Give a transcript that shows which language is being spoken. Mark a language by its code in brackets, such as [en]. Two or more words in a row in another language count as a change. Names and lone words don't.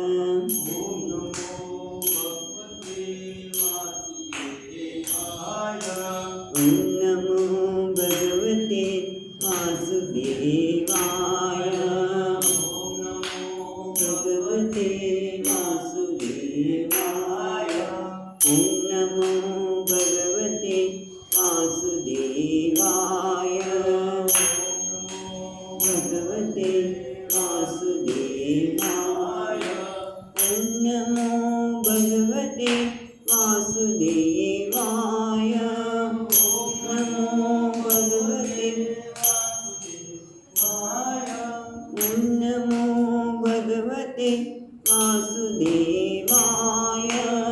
[sa] ॐ नमो भगवते वासुदेवाय. भगवते वासुदेवाय. ॐ नमो भगवते वासुदेवाय. ભગવતે વાસુદેવાય. ઓમ નમો ભગવતે વાસુદેવાય. નમો ભગવતે ઓમ નમો ભગવતે વાસુદેવાય.